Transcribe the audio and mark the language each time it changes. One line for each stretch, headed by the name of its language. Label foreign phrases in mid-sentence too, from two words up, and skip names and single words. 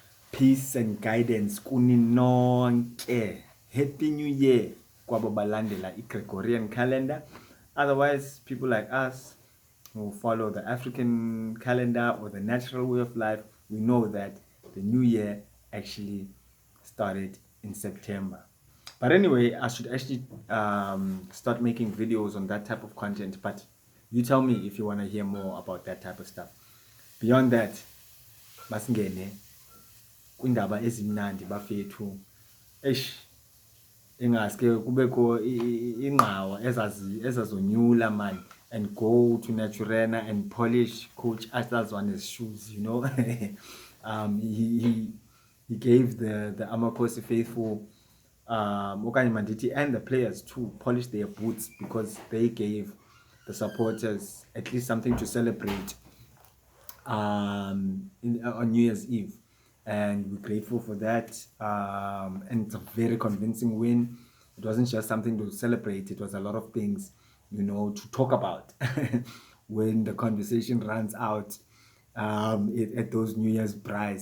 English: Peace and guidance
Xhosa: kuni nonke.
English: Happy New Year
Xhosa: kwabo balandela i-Gregorian
English: calendar. Otherwise, people like us who follow the African calendar or the natural way of life, we know that the new year actually started in September. But anyway, I should actually start making videos on that type of content. But you tell me if you want to hear more about that type of stuff. Beyond that,
Xhosa: masingene kwindaba ezimnandi bafethu. Ingaske kubekho ingqawa ezazonyula
English: man and go to Naturena and polish Coach Atazwane's shoes, you know. He gave the Amakhosi faithful
Xhosa: okanye manditi
English: and the players too polish their boots because they gave the supporters at least something to celebrate on New Year's Eve, and we're grateful for that. And it's a very convincing win. It wasn't just something to celebrate, it was a lot of things, you know, to talk about when the conversation runs out at those New Year's braais.